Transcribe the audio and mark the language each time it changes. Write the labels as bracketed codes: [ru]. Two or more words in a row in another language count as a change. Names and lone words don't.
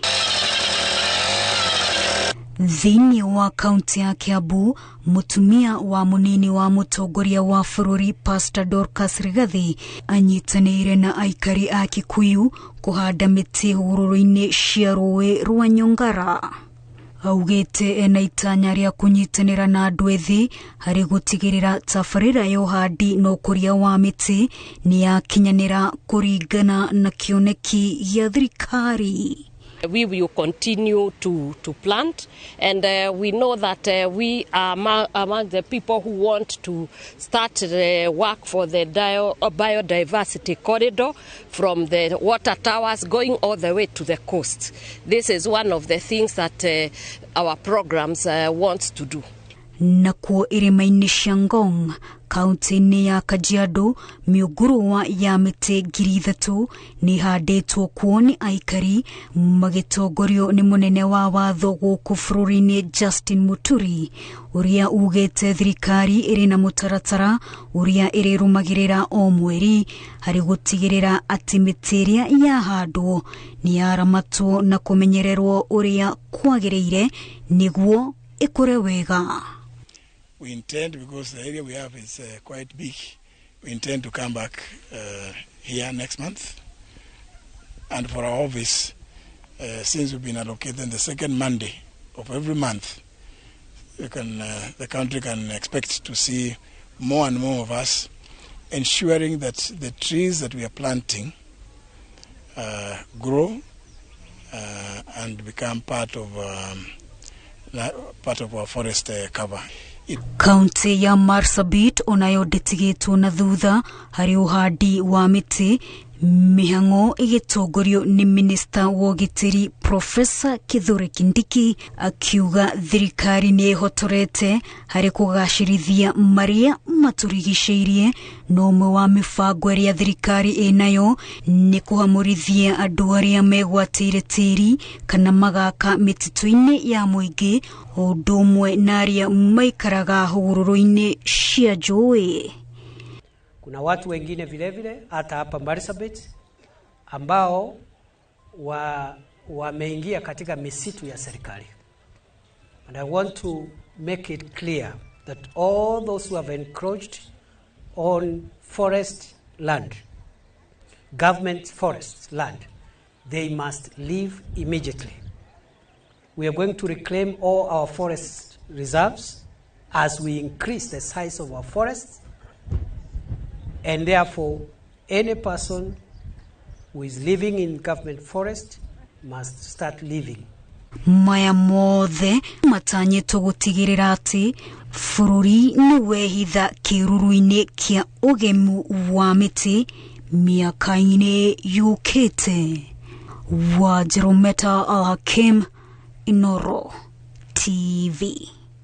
[ki] Thĩinĩ wa kaunti ya Kiambu, mũtumia wa mũnini wa mũtongoria wa bũrũri Pastor Dorcas Rigathi anyitanĩire na aikari a Kikuyu kũhanda mĩtĩ hũgũrũrũ-inĩ cia rũĩ rwa Nyongara. Augĩte ena itanya rĩa kũnyitanĩra na andũ ethĩ harĩ gũtigĩrĩra tabarĩra ya ũhandi na ũkũria wa mĩtĩ nĩ yakinyanĩra kũringana na kĩoneki gĩa thirikari. [en] We will continue to plant, and we know that we are among the people who want to start work for the biodiversity corridor from the water towers going all the way to the coast. This is one of the things that our programs wants to do. [ki] Nakuo irĩma-inĩ cia Ngong, kaunti-inĩ ya Kajiado, mĩũngũrwa ya mĩtĩ 3,000 nĩ handĩtwo kuo nĩ aikari magĩtongorio nĩ mũnene wa watho gũkũ bũrũri-inĩ Justin Muturi, ũrĩa ugĩte thirikari ĩrĩ na mũtaratara ũrĩa ĩrĩrũmagĩrĩra o mweri harĩ gũtigĩrĩra atĩ mĩtĩ ĩrĩa yahandwo nĩ yaramatwo na kũmenyererwo ũrĩa kwagĩrĩire nĩguo ĩkũre wega. [en] We intend, because the area we have is quite big, we intend to come back here next month. And for our office, since we've been allocated the second Monday of every month, the country can expect to see more and more of us ensuring that the trees that we are planting grow and become part of our forest cover. [ki] Kaunti ya Marsabit onayo ndĩtigĩtwo na thutha harĩ ũhandi wa mĩtĩ, mĩhang'o ĩgĩtongorio nĩ minista wa ũgitĩri Profesa Kithure Kindiki, akiuga thirikari nĩ ĩhotorete harĩ kũgacĩrithia marĩa matũrigicĩirie, na ũmwe wa mĩbango ĩrĩa thirikari ĩnayo nĩ kũhamũrithia andũ arĩa megwatĩire tĩri kana magaka mĩtitũ-inĩ ya mũingĩ o ũndũ ũmwe na arĩa maikaraga hũgũrũrũ-inĩ cia njũĩ. [sw] Kuna watu wengine vile vile hata hapa Marsabit ambao wameingia katika misitu ya serikali. [en] And I want to make it clear that all those who have encroached on forest land, government forest land, they must leave immediately. We are going to reclaim all our forest reserves as we increase the size of our forests. And therefore, any person who is living in government forest must start living. [ki] Maya mothe matanyĩtwo gũtigĩrĩra atĩ bũrũri nĩ wehitha kĩruru-inĩ kĩa ũgemu wa mĩtĩ mĩaka-inĩ yũkĩte. Wa Jerometa Al-Hakim, Inoro TV.